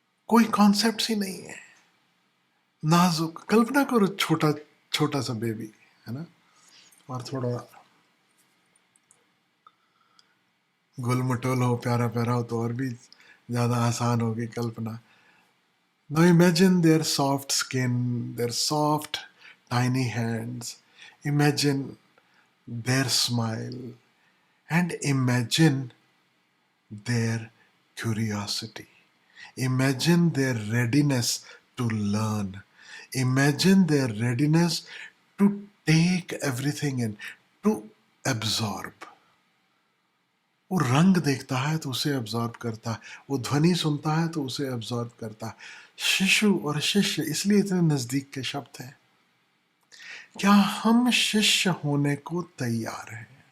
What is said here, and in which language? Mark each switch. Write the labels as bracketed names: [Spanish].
[Hindi] कोई कॉन्सेप्ट्स ही नहीं है, नाजुक। कल्पना करो छोटा छोटा सा बेबी, है ना, और थोड़ा गुल मटोल हो, प्यारा प्यारा हो तो और भी ज़्यादा आसान होगी कल्पना। [English] Now imagine their soft skin, their soft tiny hands. Imagine their smile and imagine their curiosity. Imagine their readiness to learn. Imagine their readiness to take everything in, to absorb. [Hindi] वो रंग देखता है तो उसे अब्जॉर्ब करता है, वो ध्वनि सुनता है तो उसे अब्जॉर्ब करता है। शिशु और शिष्य इसलिए इतने नजदीक के शब्द हैं। क्या हम शिष्य होने को तैयार हैं?